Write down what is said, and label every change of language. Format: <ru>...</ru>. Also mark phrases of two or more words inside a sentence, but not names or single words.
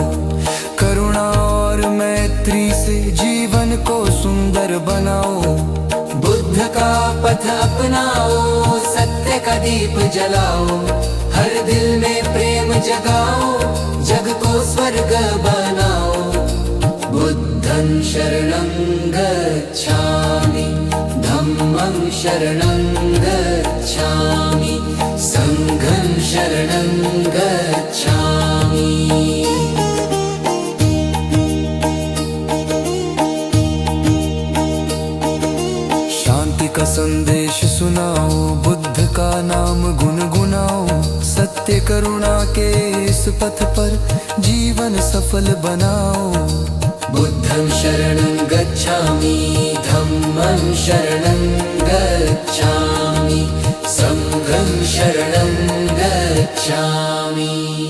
<hi>करुणा और मैत्री से जीवन को सुंदर पथ अपनाओ, सत्य का दीप जलाओ, हर दिल में प्रेम जगाओ, जग को स्वर्ग बनाओ।</hi> <pi>बुद्धं शरणं गच्छामि, धम्मं शरणं गच्छामि, संघं शरणं गच्छामि।</pi> <hi>शांति का संदेश सुनाओ, बुद्ध का नाम गुनगुनाओ, सत्य करुणा के इस पथ पर जीवन सफल बनाओ।</hi> <pi>बुद्धं शरणं गच्छामि, धम्मं शरणं गच्छामि, संघं शरणं गच्छामि।</pi>